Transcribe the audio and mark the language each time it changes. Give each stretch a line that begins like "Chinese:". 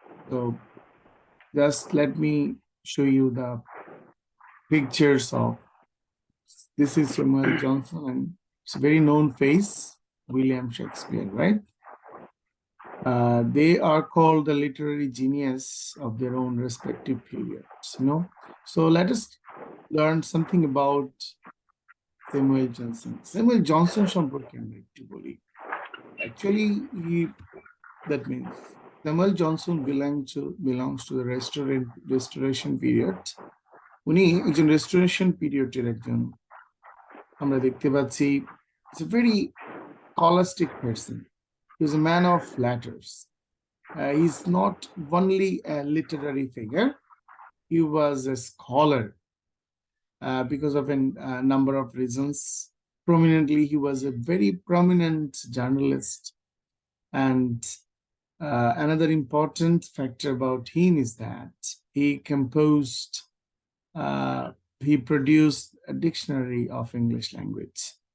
English: So just let me show you the pictures of, this is Samuel Johnson and it's a very known face, William Shakespeare, right? They are called the literary genius of their own respective periods, you know. So let us learn something about Samuel Johnson.
Bangla: Samuel Johnson সম্পর্কে আমরা একটু বলি।
English: Actually, that means Samuel Johnson belongs to the restoration period.
Bangla: উনি একজন restoration period-এর একজন, আমরা দেখতে পাচ্ছি,
English: it's a very scholastic person. He's a man of letters. He's not only a literary figure, he was a scholar because of a number of reasons. Prominently, he was a very prominent journalist. And another important factor about him is that he produced a dictionary of English language.